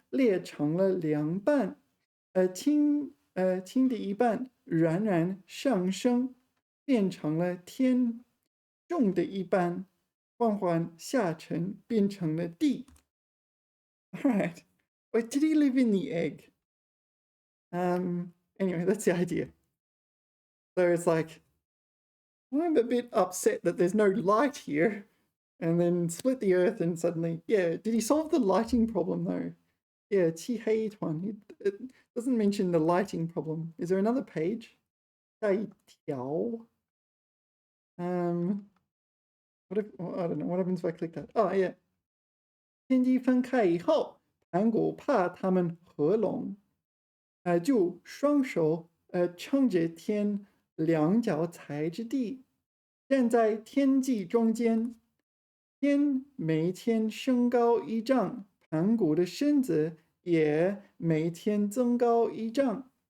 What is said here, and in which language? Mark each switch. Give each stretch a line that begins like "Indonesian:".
Chinese: 裂成了两半，轻的一半冉冉上升，变成了天；重的一半缓缓下沉，变成了地。
English: All right. Wait, did he live in the egg? Anyway, that's the idea. So it's like, I'm a bit upset that there's no light here. And then split the earth and suddenly, yeah, did he solve the lighting problem though? Yeah,
Chinese: 漆黑一团.
English: It doesn't mention the lighting problem. Is there another page?
Chinese: 下一条.
English: What if, well, I don't know, what happens if I click that? Oh, yeah.
Chinese: 天机分开以后，盘古怕他们合拢，就双手撑着天，两脚踩着地，站在天际中间。天每天升高一丈，盘古的身子也每天增高一丈。